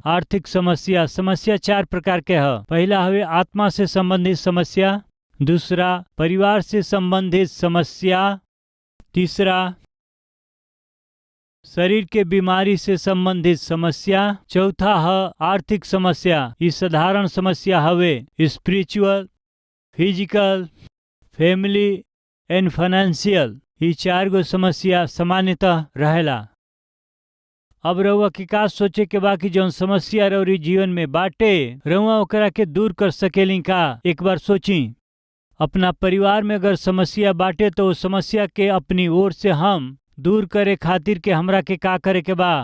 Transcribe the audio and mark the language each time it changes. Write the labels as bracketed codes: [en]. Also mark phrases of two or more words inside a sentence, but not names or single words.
[bho] आर्थिक समस्या, समस्या चार प्रकार के है। पहला हवे आत्मा से संबंधित समस्या, दूसरा परिवार से संबंधित समस्या, तीसरा शरीर के बीमारी से संबंधित समस्या, चौथा है आर्थिक समस्या। ये साधारण समस्या हवे [en] spiritual, physical, family and financial. [bho] ये चार गो समस्या सामान्यतः रहेला। अब रउआ की का सोचे के बाकी जौन समस्या रउरी जीवन में बाटे, रउआ ओकरा के दूर कर सकेली का? एक बार सोची। अपना परिवार में अगर समस्या बाटे तो समस्या के अपनी ओर से हम दूर करे खातिर के हमरा के का करे के बा?